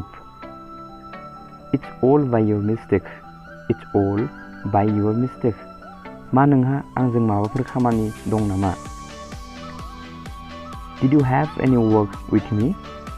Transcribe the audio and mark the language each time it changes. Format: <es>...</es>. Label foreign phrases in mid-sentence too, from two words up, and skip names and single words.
<en>It's all by your mistake. It's all by your mistake.</en> <brx>मा नोंहा आंजों माबाफोर खामानि दं नामा?</brx> <en>Did you have any work with me?</en>